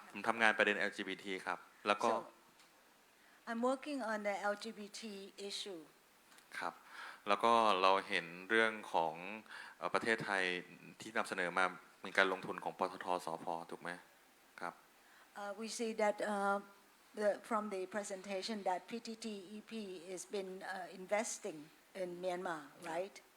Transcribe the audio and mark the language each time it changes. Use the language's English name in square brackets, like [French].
[Thai] ผมทำงานประเด็น LGBT ครับแล้วก็ [English] So I'm working on the LGBT issue. [Thai] ครับแล้วก็เราเห็นเรื่องของประเทศไทยที่นำเสนอมามีการลงทุนของปตท. สผ. ถูกไหมครับ [English] We see that from the presentation that PTTEP has been investing in Myanmar, right?